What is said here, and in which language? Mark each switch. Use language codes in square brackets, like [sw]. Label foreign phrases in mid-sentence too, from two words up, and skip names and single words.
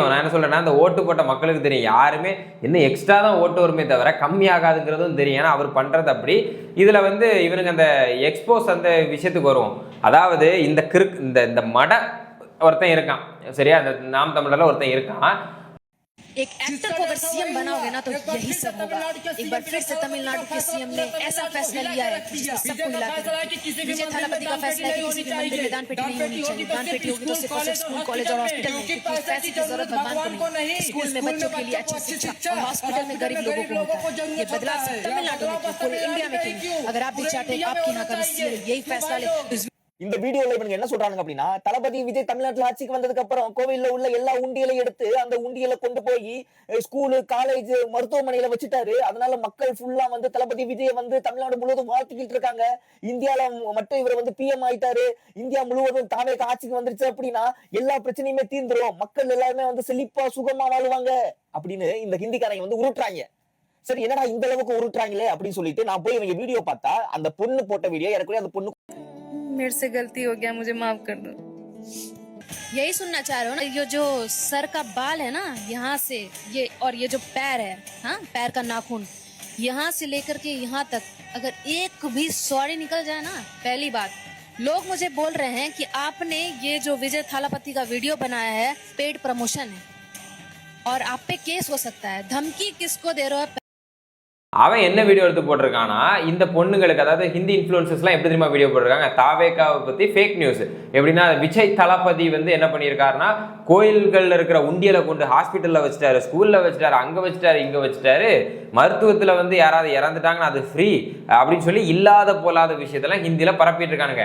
[ta] நான் என்ன சொல்றேன்னா, அந்த ஓட்டு போட்ட மக்களுக்கு தெரியும். யாருமே இன்னும் எக்ஸ்ட்ரா தான் ஓட்டு வருமே தவிர கம்மியாகாதுங்கிறதும் தெரியும். ஏன்னா அவர் பண்றது அப்படி. இதுல இவனுக்கு அந்த எக்ஸ்போஸ் அந்த விஷயத்துக்கு வருவோம். அதாவது இந்த இந்த மட ஒருத்தன் இருக்கான், சரியா? அந்த நாம் தமிழர்ல ஒருத்தன் இருக்கான். [hi] एक एक्टर को अगर सीएम बनाओगे ना तो यही सब होगा। एक बार फिर से तमिलनाडु के सीएम ने ऐसा फैसला लिया है जिसने सबको हिला के रखा है। विजय थालापति का फैसला है कि किसी भी मंदिर में दान पेटी नहीं होनी चाहिए। दान पेटी होगी तो सिर्फ और सिर्फ स्कूल, कॉलेज और हॉस्पिटल में, क्योंकि इस पैसे की जरूरत भगवान को नहीं, स्कूल में बच्चों के लिए अच्छी शिक्षा और हॉस्पिटल में गरीब लोगों को होता है। ये बदलाव सिर्फ तमिलनाडु में क्यों, पूरे इंडिया में क्यों? अगर आप भी चाहते हैं आपकी यहाँ का सीएम यही फैसला ले। [ta] இந்த வீடியோல இவங்க என்ன சொல்றாங்க அப்படின்னா, தளபதி விஜய் தமிழ்நாட்டுல ஆட்சிக்கு வந்ததுக்கு அப்புறம் கோவில்ல உள்ள எல்லா உண்டியலையும் எடுத்து அந்த உண்டியலை கொண்டு போய் ஸ்கூலு, காலேஜ், மருத்துவமனையில வச்சுட்டாரு. அதனால மக்கள் ஃபுல்லா தளபதி விஜய் தமிழ்நாடு முழுவதும் வாழ்த்துக்கிட்டு இருக்காங்க. இந்தியால மட்டும் இவர் பிஎம் ஆயிட்டாரு, இந்தியா முழுவதும் தாவே ஆட்சிக்கு வந்துருச்சு அப்படின்னா எல்லா பிரச்சனையுமே தீர்ந்துரும், மக்கள் எல்லாருமே செழிப்பா சுகமா வாழ்வாங்க அப்படின்னு இந்த ஹிந்திக்காரங்க உருட்டுறாங்க. சரி, என்னடா இந்த அளவுக்கு உருட்டுறாங்களே அப்படின்னு சொல்லிட்டு நான் போய் இவங்க வீடியோ பார்த்தா, அந்த பொண்ணு போட்ட வீடியோ எனக்கு அந்த பொண்ணு, [hi] मेरे से गलती हो गया, मुझे माफ कर दो। यही सुनना चाह रहे हो ना? ये जो सर का बाल है ना, यहाँ से ये, और ये जो पैर है, हाँ, पैर का नाखून, यहाँ से लेकर के यहाँ तक अगर एक भी सॉरी निकल जाए ना, पहली बात, लोग मुझे बोल रहे हैं कि आपने ये जो विजय थालापति का वीडियो बनाया है [en] paid promotion [hi] है और आप पे केस हो सकता है। धमकी किसको दे रहे हो? [ta] அவன் என்ன வீடியோ எடுத்து போட்டிருக்கானா, இந்த பொண்ணுங்களுக்கு, அதாவது ஹிந்தி இன்ஃப்ளூயன்சஸ்லாம் எப்படி தெரியுமா வீடியோ போட்டிருக்காங்க, தாவேகாவை பற்றி [en] fake news. [ta] எப்படின்னா, விஜய் தளபதி என்ன பண்ணியிருக்காருன்னா, கோயில்களில் இருக்கிற உண்டியலை கொண்டு ஹாஸ்பிட்டலில் வச்சுட்டாரு, ஸ்கூலில் வச்சுட்டாரு, அங்கே வச்சுட்டாரு, இங்கே வச்சுட்டாரு, மருத்துவத்தில் யாராவது இறந்துட்டாங்கன்னா அது ஃப்ரீ அப்படின்னு சொல்லி இல்லாத போலாத விஷயத்தெல்லாம் ஹிந்தியில் பரப்பிட்டு இருக்கானுங்க.